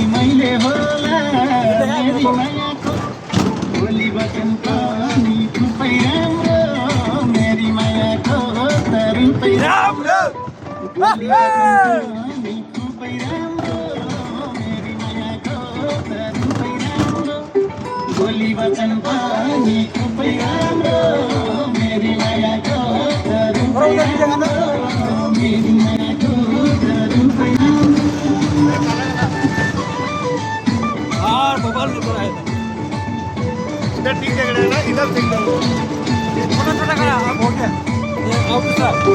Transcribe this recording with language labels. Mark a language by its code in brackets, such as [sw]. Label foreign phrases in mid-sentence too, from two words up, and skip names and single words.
[ne] मैले होला मेरी मायाको बोली वचन पनि खुबै राम्रो मेरी मायाको त रूपै राम्रो बोली वचन पनि खुबै राम्रो मेरी मायाको त रूपै राम्रो बोली वचन पनि खुबै राम्रो मेरी मायाको त रूपै राम्रो मेरी मायाको त रूपै राम्रो [hi] और मोबाइल में बोला है इधर ठीक जगह है ना इधर ठीक जगह छोटा करा अब हो गया ये अब दूसरा